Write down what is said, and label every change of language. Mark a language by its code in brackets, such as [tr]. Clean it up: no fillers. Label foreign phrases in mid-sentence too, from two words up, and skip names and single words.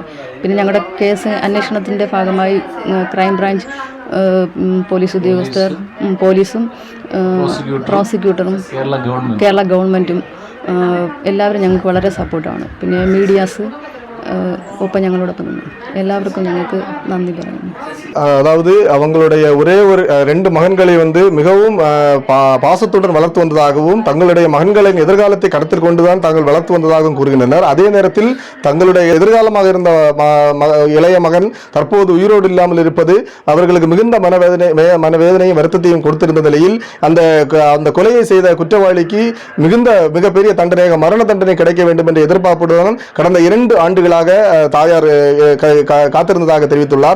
[ml] പിന്നെ ഞങ്ങളുടെ കേസ് അന്വേഷണത്തിൻ്റെ ഭാഗമായി ക്രൈംബ്രാഞ്ച് പോലീസ് ഉദ്യോഗസ്ഥർ, പോലീസും പ്രോസിക്യൂട്ടറും കേരള ഗവൺമെൻറ്റും എല്ലാവരും ഞങ്ങൾക്ക് വളരെ സപ്പോർട്ടാണ്. പിന്നെ മീഡിയാസ് ஒப்பம் ഞങ്ങളോടൊപ്പം നിന്നു. எல்லாருக்கும் ഞങ്ങൾക്ക് நன்றி പറയുന്നു. [ta] அதாவது அவங்களுடைய ஒரே ஒரு 2 மகன்களை மிகவும் பாசத்துடன் வளர்த்து வந்ததாகவும் தங்களுடைய மகன்களின் எதிர்காலத்தை கருத்தில் கொண்டுதான் தாங்கள் வளர்த்து வந்ததாகவும் கூறுகின்றனர். அதே நேரத்தில் தங்களுடைய எதிர்காலமாக இருந்த இளைய மகன் தற்போது உயிரோடு இல்லாமல் இருப்பது அவர்களுக்கு மிகுந்த மனவேதனையும் வருத்தத்தையும் கொடுத்திருந்த நிலையில் அந்த கொலையை செய்த குற்றவாளிக்கு மிகப்பெரிய தண்டனையாக மரண தண்டனை கிடைக்க வேண்டும் என்ற எதிர்பார்ப்புடன் கடந்த 2 ஆண்டுகள் நாட்களாக தாயார் காத்திருந்ததாக தெரிவித்துள்ளார்.